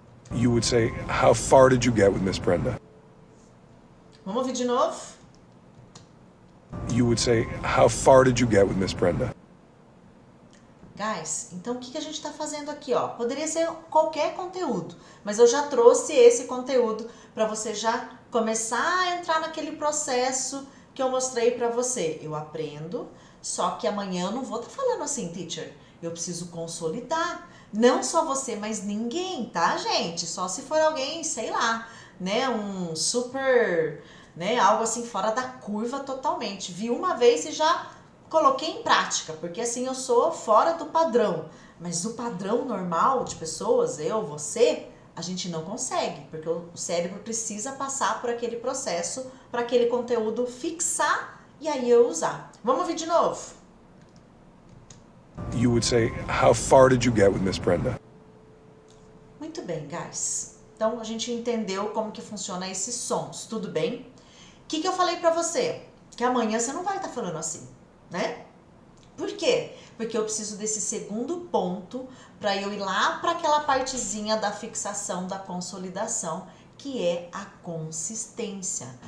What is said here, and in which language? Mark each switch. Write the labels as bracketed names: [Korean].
[English] You would say, how far did you get with Miss Brenda? [Portuguese] Vamos ouvir de novo? [English] You would say, how far did you get with Miss Brenda? [Portuguese] Guys, então o que a gente está fazendo aqui, ó? Poderia ser qualquer conteúdo, mas eu já trouxe esse conteúdo para você já começar a entrar naquele processo que eu mostrei para você. Eu aprendo, só que amanhã eu não vou estar falando assim, teacher. Eu preciso consolidar. Não só você, mas ninguém, tá, gente? Só se for alguém, sei lá, né? Um super, né? Algo assim fora da curva totalmente. Vi uma vez e já coloquei em prática, porque assim eu sou fora do padrão. Mas o padrão normal de pessoas, eu, você, a gente não consegue, porque o cérebro precisa passar por aquele processo para aquele conteúdo fixar e aí eu usar. Vamos ouvir de novo? [English] You would say, how far did you get with Miss Brenda? [Portuguese] Muito bem, guys. Então a gente entendeu como que funciona esses sons, tudo bem? O que eu falei pra você? Que amanhã você não vai estar falando assim, né? Por quê? Porque eu preciso desse segundo ponto para eu ir lá para aquela partezinha da fixação, da consolidação, que é a consistência.